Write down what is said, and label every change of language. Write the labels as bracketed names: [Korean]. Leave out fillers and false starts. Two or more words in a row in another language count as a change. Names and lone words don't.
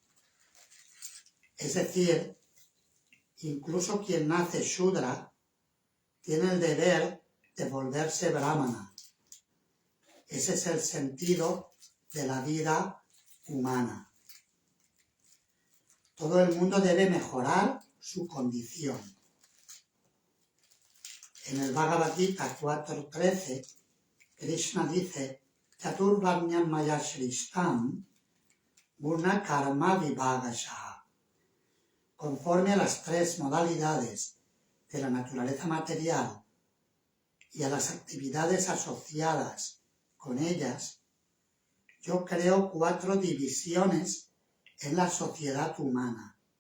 [Spanish] Es decir, incluso quien nace Shudra tiene el deber de volverse Brahmana. Ese es el sentido de la vida humana. Todo el mundo debe mejorar su condición. En el Bhagavad Gita 4.13, Krishna dice, [Sanskrit] चातुर्वर्ण्यं मया सृष्टं गुण कर्म विभागशः. [Spanish] Conforme a las tres modalidades de la naturaleza material y a las actividades asociadas con ellas, yo creo 4 divisiones en la sociedad humana.